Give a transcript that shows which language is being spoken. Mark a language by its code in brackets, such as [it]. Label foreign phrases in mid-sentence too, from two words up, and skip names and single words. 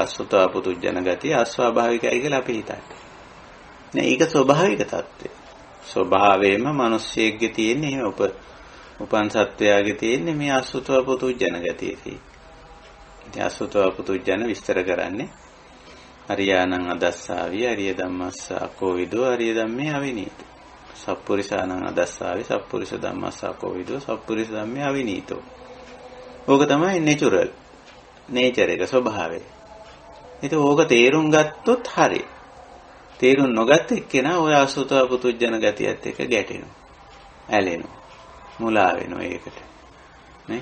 [si] අසුතව පුතුජන ගතිය අස්වාභාවිකයි කියලා අපි හිතන්නේ. නෑ, ඒක ස්වභාවික තත්ත්වය. ස්වභාවයෙන්ම මිනිස්සෙක්ගේ තියෙන එහෙම උපන් සත්වයාගේ තියෙන මේ අසුතව පුතුජන ගතිය තියෙන්නේ. ඉතින් අසුතව පුතුජන විස්තර කරන්නේ [pi] අරියානං අදස්සාවි අරිය ධම්මස්සා කෝවිදෝ අරිය ධම්මේ අවිනීත. සප්පුරිසානං අදස්සාවි සප්පුරිස ධම්මස්සා කෝවිදෝ සප්පුරිස ධම්මේ අවිනීතෝ. [si] ඕක තමයි නැචරල්. නේචර් එක ස්වභාවය. ඉතින් ඕක තේරුම් ගත්තොත් හරි. තේරුම් නොගත්ත එක්කෙනා ඔය අසුතව පුතුජන ගතියත් එක්ක ගැටෙනවා. ඇලෙනවා. මුලා වෙනවා ඒකට. නේ?